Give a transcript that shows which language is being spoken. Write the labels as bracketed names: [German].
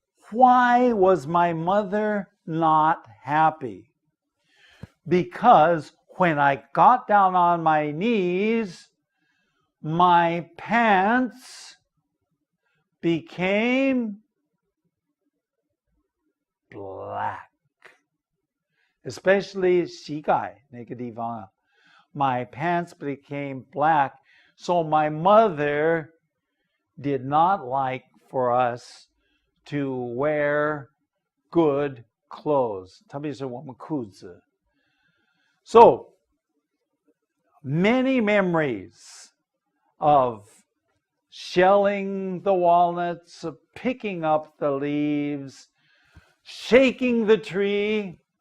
[English] Why was my mother not happy? Because when I got down on my knees, my pants became black. Especially [Chinese] 膝盖那个地方啊。 [English] My pants became black, so my mother did not like for us to wear good clothes, [Chinese] 特别是我们裤子。 [English] So, many memories of shelling the walnuts, of picking up the leaves, shaking the tree.